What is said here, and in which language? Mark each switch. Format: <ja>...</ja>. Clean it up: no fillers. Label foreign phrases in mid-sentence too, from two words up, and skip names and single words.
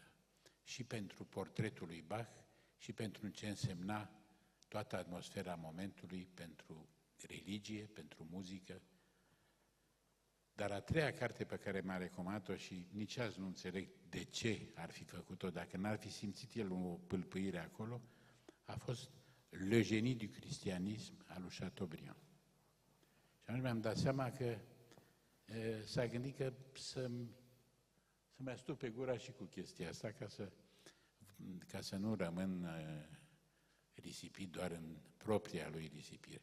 <ro>Și pentru portretul lui Bach, și pentru ce însemna toată atmosfera momentului, pentru religie, pentru muzică. Dar a 3-a carte pe care mi-a recomandat-o și nici azi nu înțeleg de ce ar fi făcut-o, dacă n-ar fi simțit el o pâlpâire acolo, a fost Le génie du christianisme al lui Chateaubriand. Și atunci mi-am dat seama că s-a gândit că să-mi astupe gura și cu chestia asta ca să nu rămân risipit doar în propria lui risipire.</ro>